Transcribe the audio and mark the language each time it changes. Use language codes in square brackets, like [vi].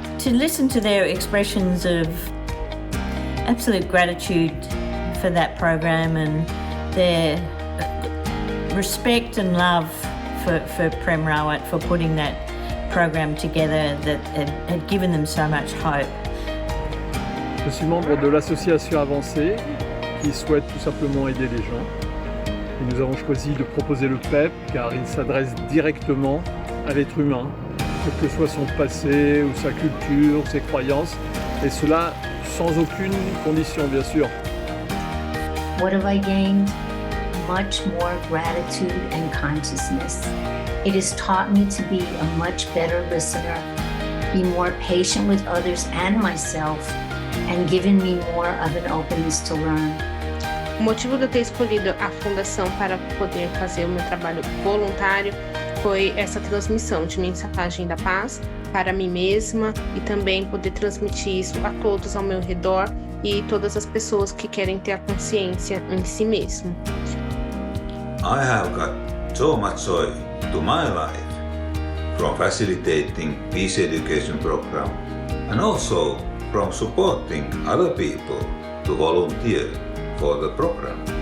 [en] To listen to their expressions of absolute gratitude for that program and their respect and love for Prem Rawat for putting that program together that had given them so much hope. [fr] Je suis membre de l'association Avancée qui souhaite tout simplement aider les gens. Et nous avons choisi de proposer le PEP car il s'adresse directement à l'être humain, quel que soit son passé ou sa culture, ses croyances, et cela sans aucune condition, bien sûr. [en] What have I gained? Much more gratitude and consciousness. It has taught me to be a much better listener, be more patient with others and myself, and given me more of an openness to learn. [pt] O motivo de eu ter escolhido a fundação para poder fazer o meu trabalho voluntário foi essa transmissão de mensagem da paz para mim mesma e também poder transmitir isso a todos ao meu redor e todas as pessoas que querem ter a consciência em si mesmo. [en] I have got so much joy to my life from facilitating Peace Education Program and also from supporting other people to volunteer for the program.